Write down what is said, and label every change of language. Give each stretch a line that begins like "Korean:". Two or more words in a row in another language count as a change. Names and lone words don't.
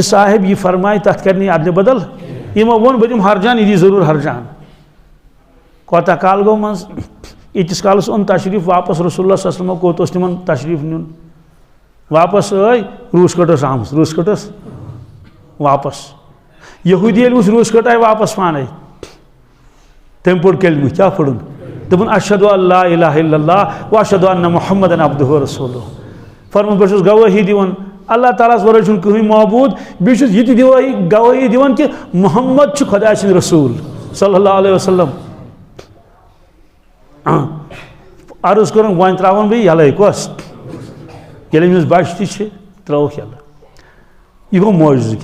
Kashmiri: صاحب یہ فرمایہِ تتھ کرِ نہٕ ادلہِ بدل یِمو ووٚن بہٕ دِمہٕ ہرجان یہِ دی ضروٗر ہرجان کوتاہ کال گوٚو منٛز ییٖتِس کالس اوٚن تشریٖف واپس رسول اللہ
Arabic: صلی اللہ علیہ وسلم
Kashmiri: کوٚت اوس تِمن تشریٖف نیُن واپس ٲے روس کٹ ٲس آمٕژ روس کٹ ٲس واپس یہودی ییٚلہِ وٕچھ روس کٹ آیہِ واپس پانے تٔمۍ پوٚر کلمہ کیٛاہ پوٚرُن دوٚپُن
Arabic: اشہدُ ان لا الہ الا اللہ و اشہدُ ان محمدن عبدہ و رسولہ
Kashmiri: فرموٚن بہٕ چھُس گوٲہی دِوان اللہ تعالیٰ ہس ورٲے چھُنہٕ کٕہٕنۍ معبوٗد بیٚیہِ چھُس یہِ تہِ گوٲہی دِوان کہ محمد چھُ خۄدا سٕنٛدۍ رسوٗل
Arabic: صلی اللہ علیہ وسلم
Kashmiri: عرض کوٚرُن وۄنۍ تراون بہٕ یلے کۄس ییٚلہِ أمِس بچہِ تہِ چھِ ترٲوُکھ یلہٕ یہِ گوٚو معجزٕ